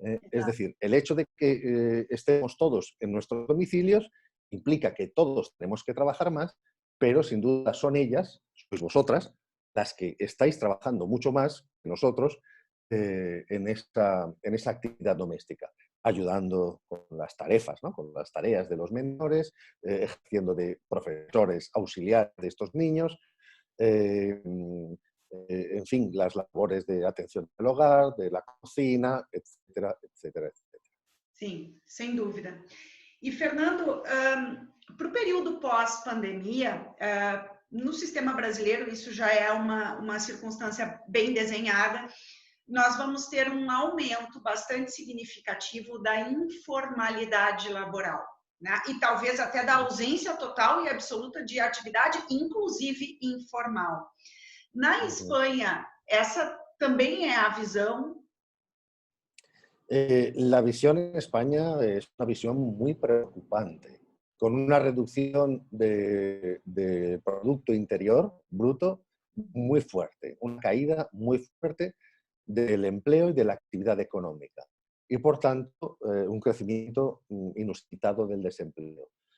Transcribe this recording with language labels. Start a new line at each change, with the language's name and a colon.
Spanish: Es decir, el hecho de que estemos todos en nuestros domicilios implica que todos tenemos que trabajar más, pero sin duda son ellas, sois vosotras, las que estáis trabajando mucho más que nosotros en esa actividad doméstica, ayudando con las tarefas, ¿no? Con las tareas de los menores, ejerciendo de profesores auxiliares de estos niños, en fin, las labores de atención al hogar, de la cocina, etcétera, etcétera, etcétera.
Portuguese: Sim, sem dúvida. E, Fernando, para o período pós-pandemia, no sistema brasileiro, isso já é uma circunstância bem desenhada, nós vamos ter um aumento bastante significativo da informalidade laboral, né? E talvez até da ausência total e absoluta de atividade, inclusive informal. Na Espanha, essa também é a visão?
Spanish: La visión en España es una visión muy preocupante, con una reducción de Producto Interior Bruto muy fuerte, una caída muy fuerte del empleo y de la actividad económica y, por tanto, un crecimiento inusitado del desempleo.